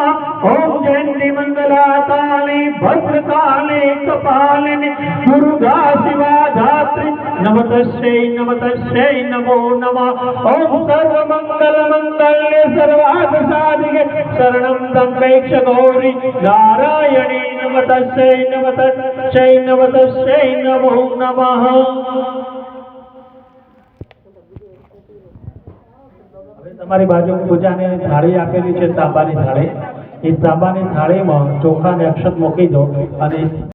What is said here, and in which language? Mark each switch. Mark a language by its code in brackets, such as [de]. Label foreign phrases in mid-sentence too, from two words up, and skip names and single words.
[sa] ओम जयंती मंगला काली भद्रकाली कपालिनी दुर्गा शिवा धात्री नमतस्यै नमो नमः। ओम सर्वमंगल मंगल्ये सर्वार्थ साधिके शरणं त्र्यंबके गौरी नारायणी नमतस्यै नमो नमः। [gu] તમારી બાજુ પૂજાની થાળી આપેલી છે, તાંબાની થાળી, એ તાંબાની થાળીમાં ચોખા ને અક્ષત મૂકી દો અને